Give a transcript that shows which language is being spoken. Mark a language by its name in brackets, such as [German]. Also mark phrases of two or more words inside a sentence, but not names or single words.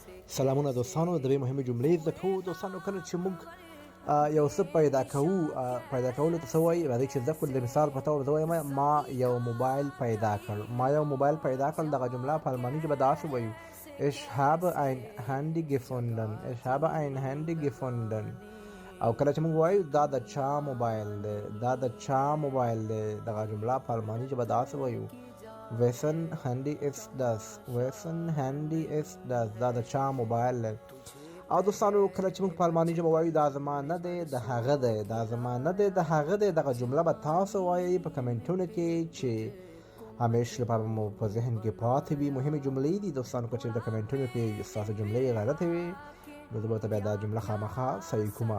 [Pashto] سلامونه دوستانو، د دې مهمه جملې زده کوو. دوستانو کله چې موږ یو څه پیدا کوو، پیدا کولو ته څه وایي؟ راځئ چې زده کړو. د مثال په طور زه وایم ما یو موبایل پیدا کړ. ما یو موبایل پیدا کړ، دغه جمله په الماني ژبه داسې وایو: [German] Ich habe ein Handy gefunden. Ich habe ein Handy gefunden. [Pashto] او کله چې موږ وایو دا د چا موبایل دی، دا د چا موبایل دی، دغه جمله په الماني ژبه داسې وایو: [German] Wessen Handy ist das? Wessen Handy ist das? [Pashto] دا د چا موبایل دی. او دوستانو کله چې موږ په الماني ژبه وایو دا زما نه دی، د هغه دی، دا زما نه دی، د هغه دی، دغه جمله به تاسو وایئ په کمنټونو کې چې همیشه لپاره مو په ذهن کې پاتې وي. مهمې جملې دي دوستانو، که چېرې د کمنټونو کې ستاسو جملې غلطې وي نو زه به ورته بیا دا جمله خامخا صحیح کومه.